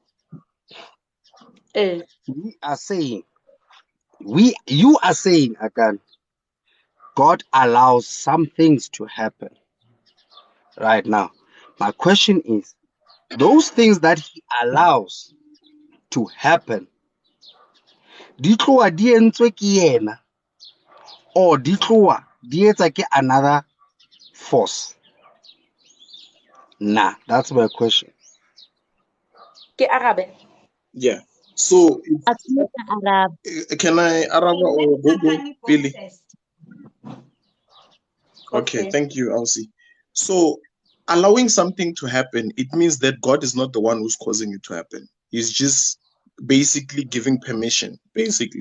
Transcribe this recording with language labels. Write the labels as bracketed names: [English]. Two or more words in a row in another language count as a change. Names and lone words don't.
[English] Eh. You are saying, again, God allows some things to happen right now. My question is, those things that He allows to happen, [Southern Sotho] di tloa di entswe ke yena, or di tloa di etsa ke [English] another force? Nah, that's my question. [Southern Sotho] Ke arabe. [English] Yeah. So Arab. can I Araba or Let Gogo Tsakani go Billy? first. Okay, thank you, Elsie. So allowing something to happen, it means that God is not the one who's causing it to happen. He's just basically giving permission, basically.